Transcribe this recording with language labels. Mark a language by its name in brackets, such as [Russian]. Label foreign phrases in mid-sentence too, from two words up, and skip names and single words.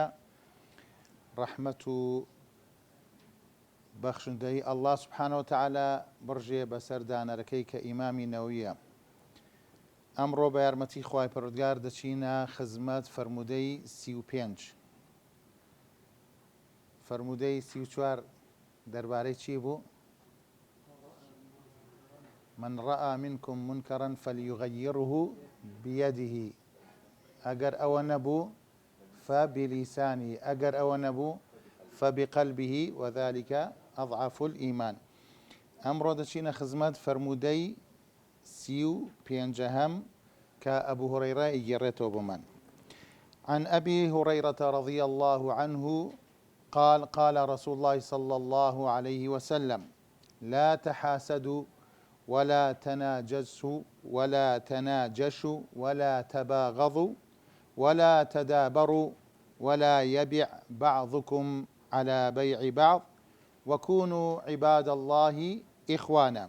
[Central Kurdish] ڕەحمەت و بەخشندەی ئەڵڵا [Arabic] سوبحانەهو وتەعالە [Central Kurdish] بڕژێ بەسەر دانەرەکەی کە ئیمامی نەوویە. ئەمڕۆ بە یارمەتی خوای پەروەردگار دەچینە خزمەت فەرمودەی 35. فەرمودەی 34 دەربارەی چی بوو؟ [Arabic] من رأى منكم منكرا فليغيره بيده. [Central Kurdish] ئەگەر ئەوە نەبوو فبلسانه، ئەگەر ئەوە نەبوو [Arabic] فبقلبه وذلك أضعف الإيمان. [Central Kurdish] ئەمڕۆ دەچینە خزمەت فەرمودەی 35 کە ئەبوو هورەیرە ئیگێڕێتەوە بۆمان. [Arabic] عن أبي هريرة رضي الله عنه قال قال رسول الله صلى الله عليه وسلم لا تحاسدوا ولا تناجسوا ولا تناجشوا ولا تباغضوا ولا تدابروا ولا يبع بعضكم على بيع بعض وكونوا عباد الله إخوانا.